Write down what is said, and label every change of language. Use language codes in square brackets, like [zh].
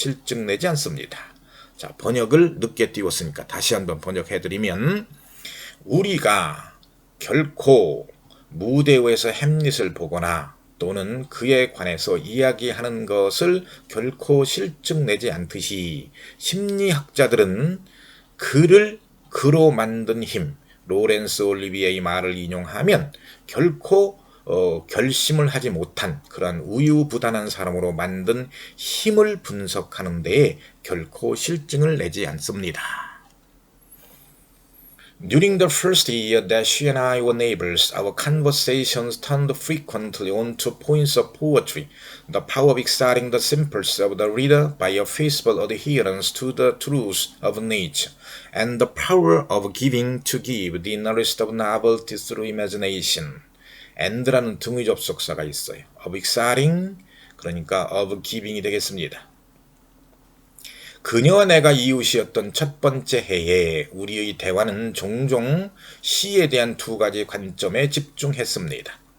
[ko] 실증내지 않습니다. 자, 번역을 늦게 띄웠으니까 다시 한번 번역해드리면 우리가 결코 무대 위에서 햄릿을 보거나 또는 그에 관해서 이야기하는 것을 결코 실증내지 않듯이 심리학자들은 그를 그로 만든 힘, 로렌스 올리비에의 말을 인용하면 결코 결심을 하지 못한 그러한 우유부단한 사람으로 만든 힘을 분석하는 데에 결코 실증을 내지 않습니다. [en] During the first year that she and I were neighbors, our conversations turned frequently onto points of poetry, the power of exciting the simples of the reader by a faithful adherence to the truths of nature, and the power of giving to give, the nourishment of novelty through imagination. [ko] and라는 등의 접속사가 있어요. of exciting, 그러니까 of giving이 되겠습니다. 그녀와 내가 이웃이었던 첫 번째 해에 우리의 대화는 종종 시에 대한 두 가지 관점에 집중했습니다.